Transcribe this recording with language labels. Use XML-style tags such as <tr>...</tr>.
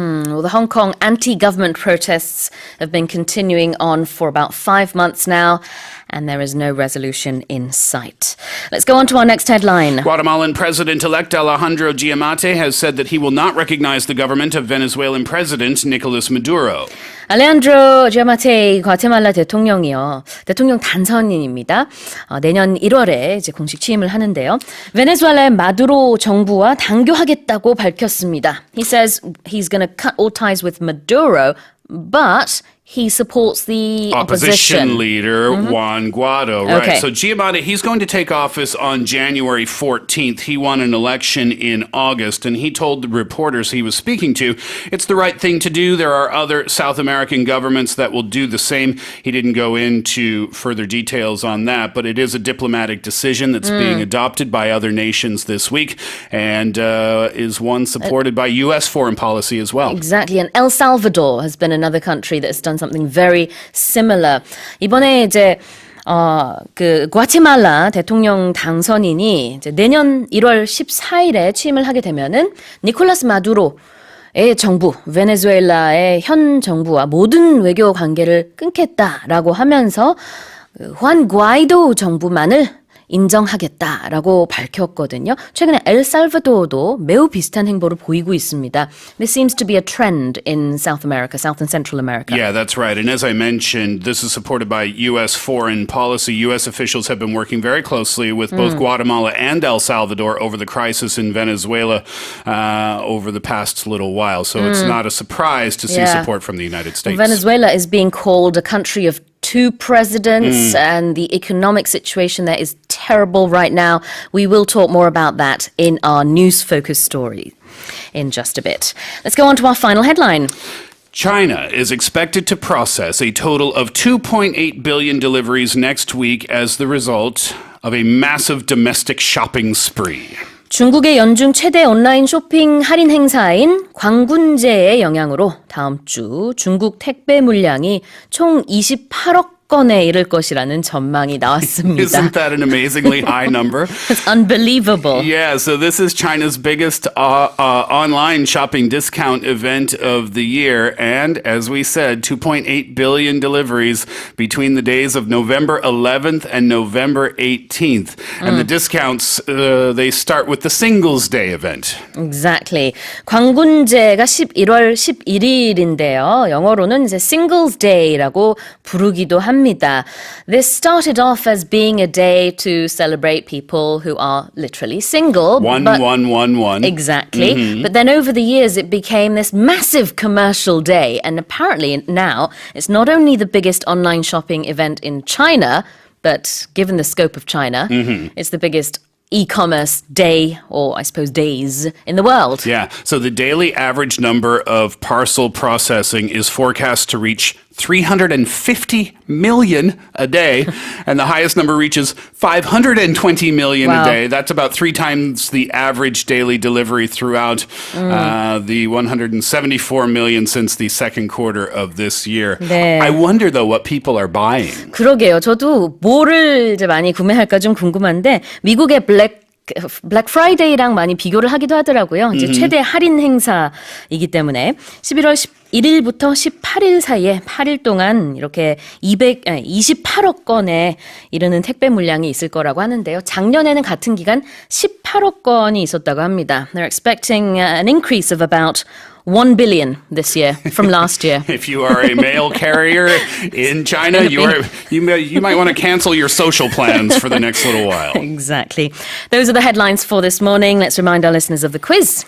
<en>Well, the Hong Kong anti-government protests have been continuing on for about 5 months now, and there is no resolution in sight. Let's go on to our next headline. Guatemalan President-elect Alejandro Giammattei has said that he will not recognize the government of Venezuelan President Nicolas Maduro.</en> <ko>알레한드로 지아마테이 과테말라 대통령이요. 대통령 당선인입니다. 내년 1월에 이제 공식 취임을 하는데요. 베네수엘라의 마두로 정부와 단교하겠다고 밝혔습니다.</ko> <en>He says he's going to cut all ties with Maduro, but he supports the opposition leader, Juan Guaido. Right. Okay. So Giammattei, he's going to take office on January 14th. He won an election in August, and he told the reporters he was speaking to, it's the right thing to do. There are other South American governments that will do the same. He didn't go into further details on that, but it is a diplomatic decision that's being adopted by other nations this week, and is one supported by U.S. foreign policy as well. Exactly. And El Salvador has been another country that has done something very similar.</en> <ko>이번에 이제 그 과테말라 대통령 당선인이 이제 내년 1월 14일에 취임을 하게 되면은 니콜라스 마두로의 정부, 베네수엘라의 현 정부와 모든 외교 관계를 끊겠다라고 하면서 후안 과이도 정부만을 인정하겠다라고 밝혔거든요. 최근에 엘살바도르도 매우 비슷한 행보를 보이고 있습니다.</ko> <en>This seems to be a trend in South America, South and Central America. Yeah, that's right. And as I mentioned, this is supported by U.S. foreign policy. U.S. officials have been working very closely with both Guatemala and El Salvador over the crisis in Venezuela over the past little while. So it's not a surprise to see support from the United States. Venezuela is being called a country of two presidents, and the economic situation there is terrible right now. We will talk more about that in our news focus story in just a bit. Let's go on to our final headline. China is expected to process a total of 2.8 billion deliveries next week as the result of a massive domestic shopping spree.</en> <ko>중국의 연중 최대 온라인 쇼핑 할인 행사인 광군제의 영향으로 다음 주 중국 택배 물량이 총 28억 건에 이를 것이라는 전망이 나왔습니다.</ko> <en>Isn't that an amazingly high number? It's unbelievable. Yeah, so this is China's biggest online shopping discount event of the year. And as we said, 2.8 billion deliveries between the days of November 11th and November 18th. And the discounts, they start with the Singles Day event. Exactly.</en> <ko>광군제가 11월 11일인데요. 영어로는 이제 Singles Day라고 부르기도 합니다. 합니다.</ko> <en>This started off as being a day to celebrate people who are literally single. One. Exactly. But then over the years, it became this massive commercial day. And apparently now, it's not only the biggest online shopping event in China, but given the scope of China, it's the biggest e-commerce day, or I suppose days, in the world. Yeah, so the daily average number of parcel processing is forecast to reach 350 million a day, and the highest number reaches 520 million a day. That's about 3 times the average daily delivery throughout the 174 million since the second quarter of this year.</en> <ko>네.</ko> <en>I wonder, though, what people are buying.</en> <ko>그러게요. 저도 뭐를 이제 많이 구매할까 좀 궁금한데 미국의 블랙 프라이데이랑 많이 비교를 하기도 하더라고요. 이제 최대 할인 행사이기 때문에 11월 11일부터 18일 사이에 8일 동안 이렇게 28억 건에 이르는 택배 물량이 있을 거라고 하는데요. 작년에는 같은 기간 18억 건이 있었다고 합니다.</ko> <en>They're expecting an increase of about 1 billion this year from last year. If you are a mail carrier in China, you might want to cancel your social plans for the next little while. Exactly. Those are the headlines for this morning. Let's remind our listeners of the quiz.</en>